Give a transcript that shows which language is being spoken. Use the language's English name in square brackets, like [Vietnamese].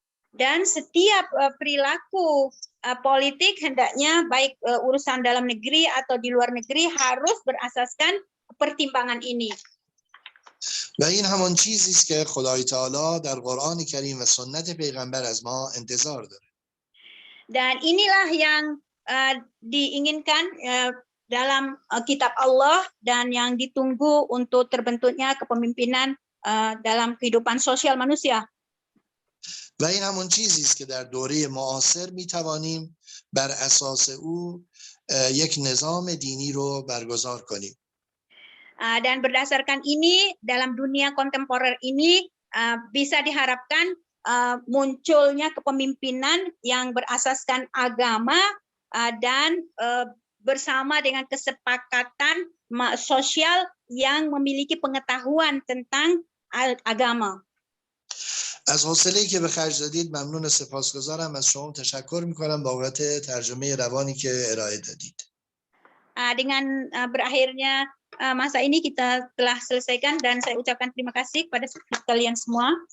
[Indonesian] Dan setiap perilaku politik hendaknya baik urusan dalam negeri atau di luar negeri harus berasaskan pertimbangan ini. [Persian] و این همان چیزی است که خدای تعالی در قرآن کریم و سنت پیغمبر از ما انتظار داره. [Indonesian] Dan inilah yang diinginkan dalam kitab Allah dan yang ditunggu untuk terbentuknya kepemimpinan dalam kehidupan sosial manusia. [Persian] و این همون چیزی است که در دوره معاصر میتوانیم بر اساس او یک نظام دینی رو برگزار کنیم. [Indonesian] Dan berdasarkan ini dalam dunia kontemporer ini bisa diharapkan munculnya kepemimpinan yang berasaskan agama dan bersama dengan kesepakatan sosial yang memiliki pengetahuan tentang agama. [Persian] از حوصله‌ای که به خرج دادید ممنون و سپاسگزارم. از شما تشکر میکنم بابت ترجمه روانی که ارائه دادید. [Indonesian] Dengan berakhirnya masa ini kita telah selesaikan dan saya ucapkan terima kasih kepada kalian semua.